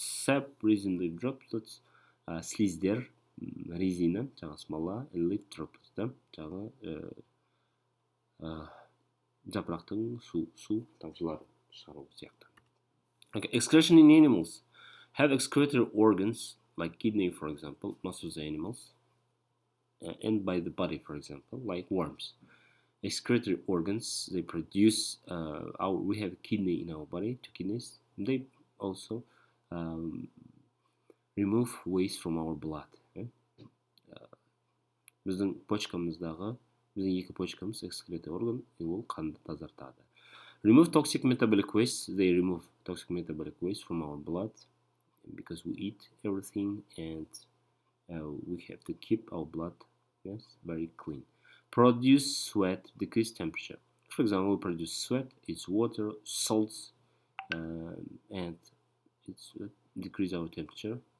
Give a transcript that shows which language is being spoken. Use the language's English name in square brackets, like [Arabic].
[English] Sap resin leaf droplets, [Kazakh] слиздер, резина, жаңағы смола, [English] leaf droplets, [Kazakh] да, жаңағы жапырақтың су тамшылары шығару сияқты. [English] Okay, excretion in animals. Have excretory organs, like kidney, for example, most of the animals, and by the body, for example, like worms. Excretory organs, they produce, we have a kidney in our body, 2 kidneys. They also remove waste from our blood. [Kazakh] Біздің почкамыздағы, біздің 2 почкамыз excretory organ, и ол қанды тазартады. [English] Remove toxic metabolic waste, they remove toxic metabolic waste from our blood, because we eat everything, and we have to keep our blood, very clean. Produce sweat, decrease temperature. For example, we produce sweat, it's water, salts, and it's decrease our temperature.